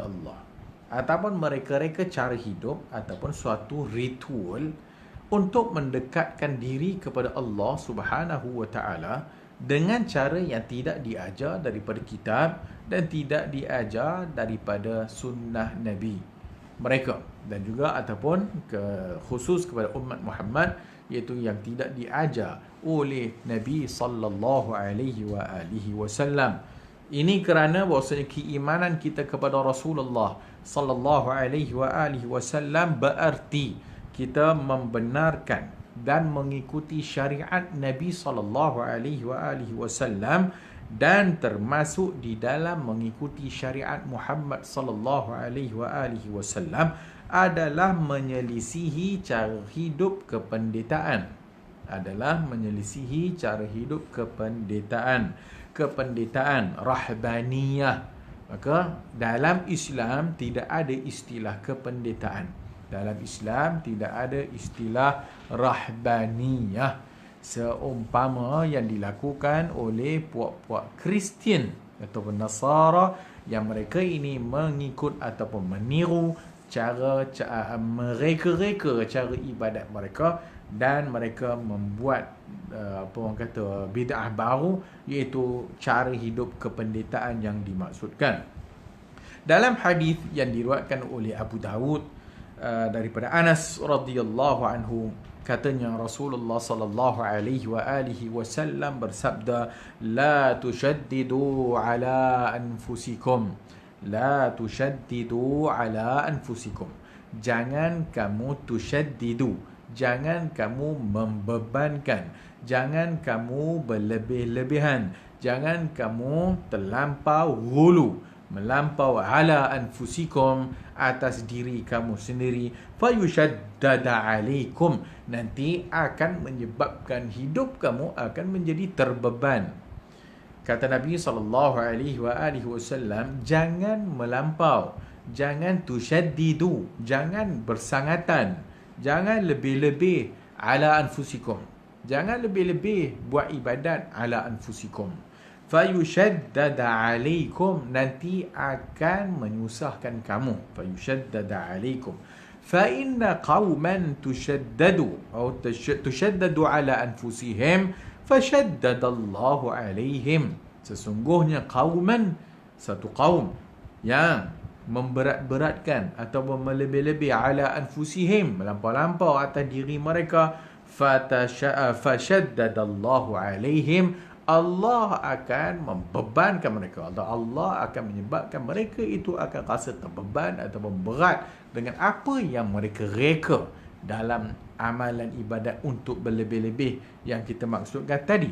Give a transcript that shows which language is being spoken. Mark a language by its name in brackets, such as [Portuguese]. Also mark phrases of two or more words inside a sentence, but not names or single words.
[Malay] Allah, ataupun mereka-reka cara hidup ataupun suatu ritual untuk mendekatkan diri kepada Allah [Arabic] سبحانه وتعالى [Malay] dengan cara yang tidak diajar daripada kitab dan tidak diajar daripada sunnah Nabi mereka, dan juga ataupun khusus kepada umat Muhammad, iaitu yang tidak diajar oleh Nabi [Arabic] صلى الله عليه وسلم. [Malay] Ini kerana bahawasanya keimanan kita kepada Rasulullah [Arabic] صلى الله عليه [Malay] wasallam berarti kita membenarkan dan mengikuti syariat Nabi [Arabic] صلى الله عليه وسلم, [Malay] dan termasuk di dalam mengikuti syariat Muhammad [Arabic] صلى الله عليه وسلم [Malay] adalah menyelisihi cara hidup kependetaan, kependetaan rahbaniyah. Maka dalam Islam tidak ada istilah kependetaan, dalam Islam tidak ada istilah rahbaniyah, seumpama yang dilakukan oleh puak-puak Kristian ataupun Nasara, yang mereka ini mengikut ataupun meniru cara mereka-reka cara ibadat mereka, dan mereka membuat bid'ah baru, iaitu cara hidup kependetaan yang dimaksudkan. Dalam hadis yang diriwayatkan oleh Abu Dawud daripada Anas [Arabic] رضي الله عنه, [Malay] katanya Rasulullah [Arabic] صلى الله عليه وسلم [Malay] bersabda, [Arabic] لا تشددوا على أنفسكم، لا تشددوا على أنفسكم, [Malay] jangan kamu tushaddidu, jangan kamu membebankan, jangan kamu berlebih-lebihan, jangan kamu terlampau ghulu, melampau [Arabic] على أنفسكم, [Malay] atas diri kamu sendiri, [Arabic] فيشدد عليكم, [Malay] nanti akan menyebabkan hidup kamu akan menjadi terbeban. Kata Nabi SAW, jangan melampau, jangan tushaddidu, jangan bersangatan, jangan lebih-lebih [Arabic] على أنفسكم, [Malay] jangan lebih-lebih buat ibadat [Arabic] على أنفسكم. فيشدد عليكم, [Malay] nanti akan menyusahkan kamu. [Arabic] فيشدد عليكم, فإن قوما تشدد على أنفسهم فشدد الله عليهم. [Malay] Sesungguhnya qauman, satu kaum yang memberat-beratkan ataupun melebih-lebih [Arabic] على أنفسهم, [Malay] melampau-lampau atas diri mereka, [Arabic] فشدد الله عليهم, [Malay] Allah akan membebankan mereka. Allah akan menyebabkan mereka itu akan rasa terbeban ataupun berat dengan apa yang mereka reka dalam amalan ibadat untuk berlebih-lebih yang kita maksudkan tadi.